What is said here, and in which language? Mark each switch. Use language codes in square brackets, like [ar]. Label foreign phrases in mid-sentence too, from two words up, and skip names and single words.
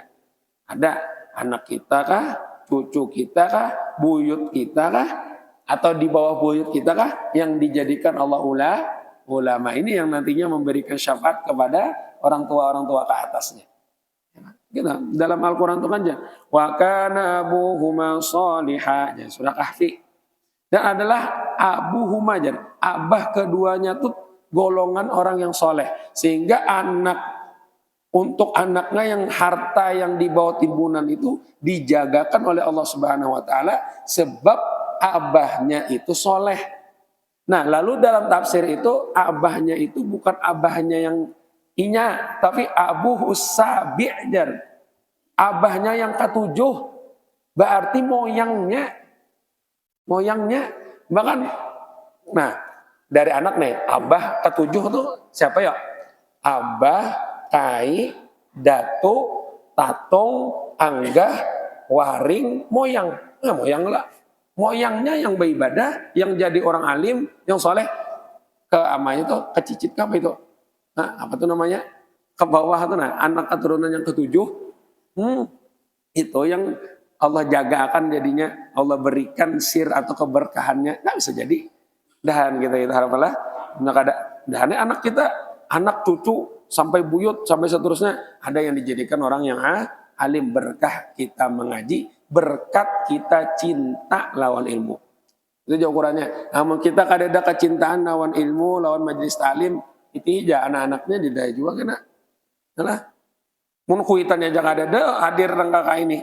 [id] Ada anak kita kah, cucu kita kah, buyut kita kah, atau di bawah buyut kita kah yang dijadikan Allah ulama ini yang nantinya memberikan syafaat kepada orang tua ke atasnya. Kita dalam Al-Quran itu kan [ar] وكان أبوهما صالحا, [id] surah Kahfi. Dan adalah abuhuma, abah keduanya tuh golongan orang yang soleh, sehingga untuk anaknya yang harta yang dibawa timbunan itu dijagakan oleh Allah [ar] Subhanahu Wa Taala [id] sebab abahnya itu soleh. Nah lalu dalam tafsir itu abahnya itu bukan abahnya yang inya, tapi [ar] أبوه السابع, [id] abahnya yang ketujuh, berarti moyangnya bahkan. Nah dari anak nih, abah ketujuh tuh siapa ya? [bjn] Abah, kai, datu, tatong, anggah, waring, moyang. [id] Nah, moyang lah. Moyangnya yang beribadah, yang jadi orang alim, yang soleh, ke amanya tuh, kecicit apa itu? Nah, apa tuh namanya? Ke bawah tuh, nah, anak keturunan yang ketujuh, itu yang Allah jaga akan jadinya, Allah berikan sir atau keberkahannya. Nggak bisa jadi. Dan kita haraplah dan anak kita, anak cucu sampai buyut sampai seterusnya ada yang dijadikan orang yang alim, berkah kita mengaji, berkat kita cinta lawan ilmu. Itu ukurannya. Namun kita kadang kecintaan lawan ilmu, lawan majelis taklim, itu aja anak-anaknya didaya juga kena. [bjn] Nah, mun kuitannya jangan ada hadir rangka ini.